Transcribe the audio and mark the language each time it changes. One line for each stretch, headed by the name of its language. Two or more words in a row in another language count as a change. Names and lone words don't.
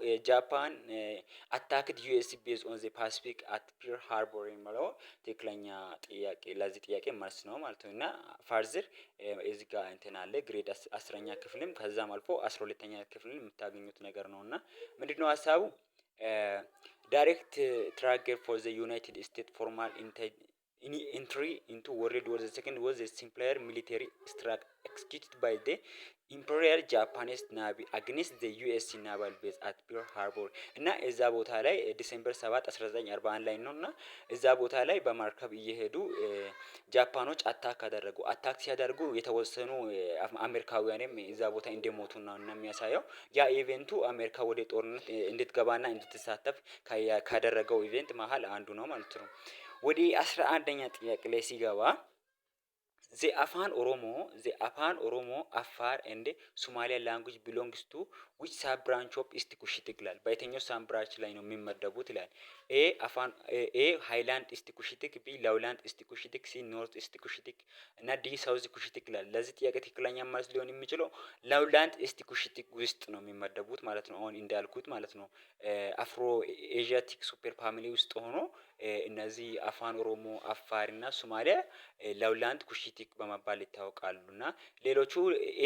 English: Japan attacked US base on the Pacific at Pearl Harbor
Amharic: የሚለው ትክክለኛ ጥያቄ ለዚህ ጥያቄ መልስ ነው ማለት ነው። እና ፋርዘር እዚህ ጋር እንትን አለ ግሬድ አስረኛ ክፍልም ከዛም አልፎ 12ኛ ክፍልም የምታገኙት ነገር ነው። እና ምንድነው ሀሳቡ?
English: Direct trigger for the United States formal entry into World War II was a simpler military strategy executed by the Imperial Japanese Navy against the US naval base at Pearl Harbor
Amharic: እና እዛ ቦታ ላይ ዲሴምበር 7 1941 ላይ ነው። እና እዛ ቦታ ላይ በማርከብ እየሄዱ ጃፓኖች አታክ አደረጉ። አታክ ሲያደርጉ የተወሰኑ አሜሪካውያንም እዛ ቦታ እንደሞቱ ነው የሚያሳየው። ያ ኢቨንቱ አሜሪካ ወደ ጦርነት እንድትገባና እንድትሳተፍ ካደረገው ኢቨንት መሀል አንዱ ነው ማለት ነው። ወደ 11ኛ ጥያቄ ላይ ሲገባ
English: the afan oromo afar and somalia language belongs to which sub branch of east kushite
Amharic: ይላል። በየትኛው
English: sub branch
Amharic: ላይ ነው የሚመደቡት ይላል።
English: A highland East Cushitic, B lowland East Cushitic, C North East Cushitic
Amharic: እና
English: D South Cushitic
Amharic: ይላል። ለዚህ ጥያቄ ትክክለኛ መልስ ሊሆን የሚችለው
English: lowland East Cushitic
Amharic: ውስጥ ነው የሚመደቡት ማለት ነው። አሁን እንዳልኩት ማለት ነው።
English: Afro-Asiatic super family
Amharic: ውስጥ ሆኖ እነዚህ አፋን ኦሮሞ፣ አፋር እና ሶማሊያ
English: lowland Cushitic
Amharic: በመባል ይታወቃሉ። እና ሌሎቹ ኤ